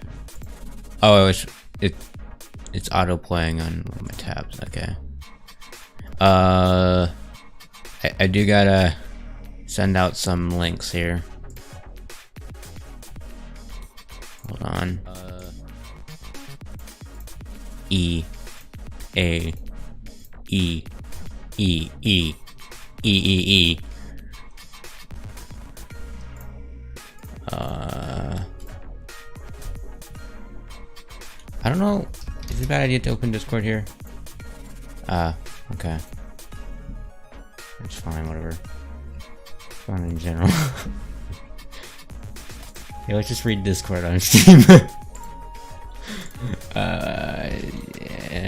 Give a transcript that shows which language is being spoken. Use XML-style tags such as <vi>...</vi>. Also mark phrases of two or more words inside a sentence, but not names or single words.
<en>Oh, it's auto playing on one of my tabs. Okay. I do gotta send out some links here. Hold on. E A E E E E E E. I don't know. Is it a bad idea to open Discord here? Okay. It's fine, whatever. Fine in general. Yeah, let's just read Discord on Steam. Yeah.</en>